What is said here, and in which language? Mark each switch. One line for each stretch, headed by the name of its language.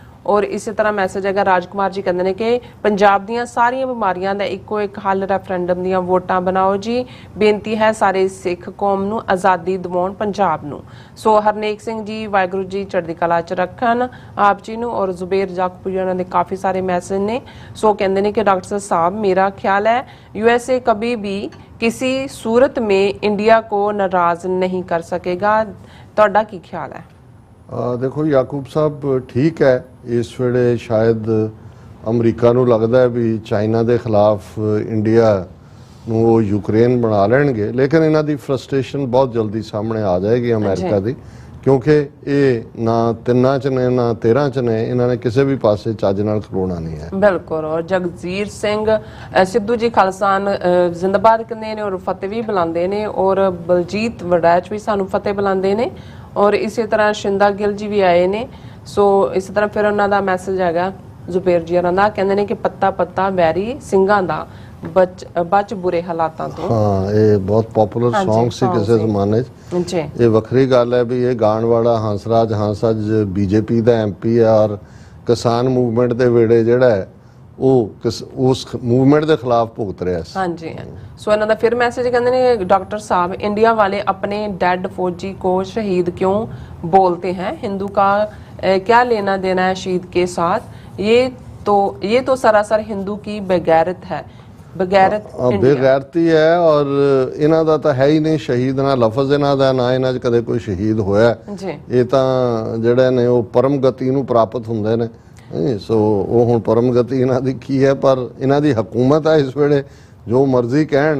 Punjabi: ਔਰ ਇਸੇ ਤਰ੍ਹਾਂ ਮੈਸੇਜ ਹੈਗਾ ਰਾਜਕੁਮਾਰ ਜੀ ਕਹਿੰਦੇ ਨੇ ਕਿ ਪੰਜਾਬ ਦੀਆਂ ਸਾਰੀਆਂ ਬਿਮਾਰੀਆਂ ਦਾ ਇੱਕੋ ਇੱਕ ਹੱਲ ਰੈਫਰੈਂਡਮ ਦੀਆਂ ਵੋਟਾਂ ਬਣਾਓ ਜੀ। ਬੇਨਤੀ ਹੈ ਸਾਰੇ ਸਿੱਖ ਕੌਮ ਨੂੰ ਆਜ਼ਾਦੀ ਦਿਵਾਉਣ ਪੰਜਾਬ ਨੂੰ। ਸੋ ਹਰਨੇਕ ਸਿੰਘ ਜੀ ਵਾਹਿਗੁਰੂ ਜੀ ਚੜ੍ਹਦੀ ਕਲਾ ਚ ਰੱਖਣ ਆਪ ਜੀ ਨੂੰ। ਔਰ ਜ਼ੁਬੇਰ ਜਾਕਪੁਰੀ ਉਹਨਾਂ ਦੇ ਕਾਫੀ ਸਾਰੇ ਮੈਸੇਜ ਨੇ। ਸੋ ਕਹਿੰਦੇ ਨੇ
Hindi: कि डॉक्टर साहब मेरा ख्याल है USA कभी भी किसी सूरत में इंडिया को नाराज नहीं कर सकेगा।
Punjabi: ਤੁਹਾਡਾ ਕੀ ਖਿਆਲ ਹੈ? ਦੇਖੋ ਯਾਕੂਬ ਸਾਹਿਬ ਠੀਕ ਹੈ, ਇਸ ਵੇਲੇ ਸ਼ਾਇਦ ਅਮਰੀਕਾ ਨੂੰ ਲੱਗਦਾ ਹੈ ਵੀ ਚਾਈਨਾ ਦੇ ਖਿਲਾਫ ਇੰਡੀਆ ਨੂੰ ਉਹ ਯੂਕਰੇਨ ਬਣਾ ਲੈਣਗੇ, ਲੇਕਿਨ ਇਹਨਾਂ ਦੀ ਫਰਸਟ੍ਰੇਸ਼ਨ ਬਹੁਤ ਜਲਦੀ ਸਾਹਮਣੇ ਆ ਜਾਏਗੀ ਅਮਰੀਕਾ ਦੀ, ਕਿਉਂਕਿ ਇਹ ਨਾ 3 ਚ ਨੇ ਨਾ 13 ਚ ਨੇ, ਇਹਨਾਂ ਨੇ ਕਿਸੇ ਵੀ ਪਾਸੇ ਚੱਜ ਨਾਲ ਖਲੋਣਾ ਨਹੀਂ ਹੈ। ਬਿਲਕੁਲ। ਔਰ ਜਗਜੀਰ ਸਿੰਘ ਸਿੱਧੂ ਜੀ ਖਾਲਸਾਨ ਜ਼ਿੰਦਾਬਾਦ ਕਹਿੰਦੇ ਨੇ ਔਰ ਫਤਿਹ ਵੀ ਬੁਲਾਉਂਦੇ ਨੇ। ਔਰ ਬਲਜੀਤ ਵੜੈਚ ਵੀ ਸਾਨੂੰ ਫਤਿਹ ਬੁਲਾਉਂਦੇ ਨੇ। ਔਰ ਇਸੇ ਤਰ੍ਹਾਂ ਸ਼ਿੰਦਾ ਗਿੱਲ ਜੀ ਵੀ ਆਏ ਨੇ। ਸੋ ਇਸੇ ਤਰ੍ਹਾਂ ਫਿਰ ਉਹਨਾਂ ਦਾ ਮੈਸੇਜ ਹੈਗਾ ਜ਼ੁਬੇਰ ਜੀ ਹੋਰਾਂ ਦਾ, ਕਹਿੰਦੇ ਨੇ ਕਿ ਪੱਤਾ ਪੱਤਾ ਵੈਰੀ ਸਿੰਘਾਂ ਦਾ ਬਚ ਬੁਰੇ ਹਾਲਾਤਾਂ ਤੋਂ। ਹਾਂ, ਇਹ ਬਹੁਤ ਪਪੂਲਰ ਸੌਂਗ ਸੀ ਕਿਸੇ ਜ਼ਮਾਨੇ 'ਚ ਜੀ। ਇਹ ਵੱਖਰੀ ਗੱਲ ਹੈ ਵੀ ਇਹ ਗਾਣ ਵਾਲਾ ਹੰਸਰਾਜ ਹੰਸ ਅੱਜ BJP ਦਾ MP ਹੈ ਔਰ ਕਿਸਾਨ ਮੂਵਮੈਂਟ ਦੇ ਵੇੜੇ ਜਿਹੜਾ ਹੈ ਉਹ ਉਸ ਮੂਵਮੈਂਟ ਦੇ ਖਿਲਾਫ ਭੁਗਤ ਰਿਹਾ ਸੀ। ਹਾਂਜੀ। ਸੋ ਇਹਨਾਂ ਦਾ ਫਿਰ ਮੈਸੇਜ ਕਹਿੰਦੇ ਨੇ
Hindi: डॉक्टर साहब इंडिया वाले अपने डेड फौजी को शहीद क्यों बोलते हैं? हिंदू का क्या लेना देना है शहीद के साथ? ये तो सरासर हिंदू की बेगैरत है।
Punjabi: ਬੇਗੈਰਤੀ ਹੈ ਔਰ ਇਹਨਾਂ ਦਾ ਤਾਂ ਹੈ ਹੀ ਨਹੀਂ ਸ਼ਹੀਦ, ਨਾ ਲਫ਼ਜ਼ ਇਹਨਾਂ ਦਾ, ਨਾ ਇਹਨਾਂ 'ਚ ਕਦੇ ਕੋਈ ਸ਼ਹੀਦ ਹੋਇਆ। ਇਹ ਤਾਂ ਜਿਹੜੇ ਨੇ ਉਹ ਪਰਮ ਗਤੀ ਨੂੰ ਪ੍ਰਾਪਤ ਹੁੰਦੇ ਨੇ। ਸੋ ਉਹ ਹੁਣ ਪਰਮ ਗਤੀ ਇਹਨਾਂ ਦੀ ਕੀ ਹੈ, ਪਰ ਇਹਨਾਂ ਦੀ ਹਕੂਮਤ ਹੈ ਇਸ ਵੇਲੇ ਜੋ ਮਰਜ਼ੀ ਕਹਿਣ।